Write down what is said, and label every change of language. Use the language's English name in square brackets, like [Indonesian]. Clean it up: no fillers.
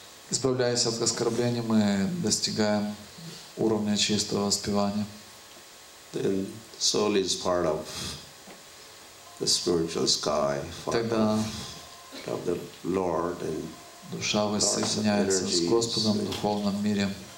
[Russian] Избавляясь от оскорблений, мы достигаем уровня чистого воспевания. [English] Then soul is part of the spiritual sky, part of the Lord, and [Russian] душа воссоединяется с Господом в духовном мире.